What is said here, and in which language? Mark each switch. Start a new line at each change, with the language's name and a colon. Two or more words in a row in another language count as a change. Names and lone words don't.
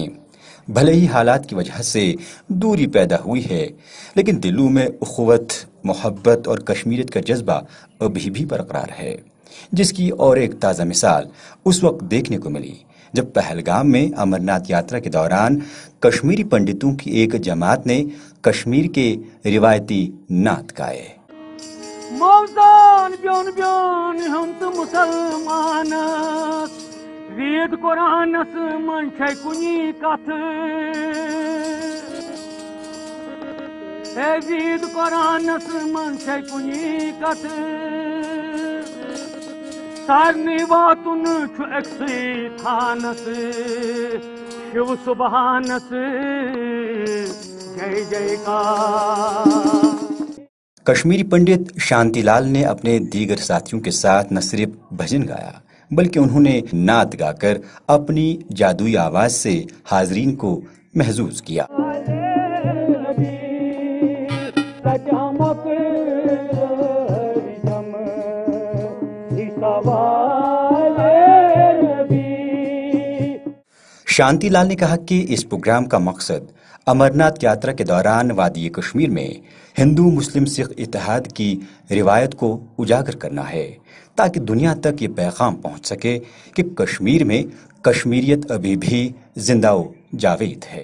Urdu: بھلے ہی حالات کی وجہ سے دوری پیدا ہوئی ہے، لیکن دلوں میں اخوت، محبت اور کشمیریت کا جذبہ ابھی بھی برقرار ہے، جس کی اور ایک تازہ مثال اس وقت دیکھنے کو ملی جب پہلگام میں امرناتھ یاترا کے دوران کشمیری پنڈتوں کی ایک جماعت نے کشمیر کے روایتی نعت گائے۔
Kashmiri: موزان بیون بیون ہم تو مسلمان وید قرآنس من چھے کنی کتھ وید قرآنس من چھے کنی کتھ سارنی واتن چھو اکسی تھانس شیو سبحانس جے جے کار۔
Urdu: کشمیری پنڈت شانتی لال نے اپنے دیگر ساتھیوں کے ساتھ نہ صرف بھجن گایا بلکہ انہوں نے نعت گا کر اپنی جادوئی آواز سے حاضرین کو محظوظ کیا۔ شانتی لال نے کہا کہ اس پروگرام کا مقصد امرناتھ یاترا کے دوران وادی کشمیر میں ہندو مسلم سکھ اتحاد کی روایت کو اجاگر کرنا ہے، تاکہ دنیا تک یہ پیغام پہنچ سکے کہ کشمیر میں کشمیریت ابھی بھی زندہ و جاوید ہے۔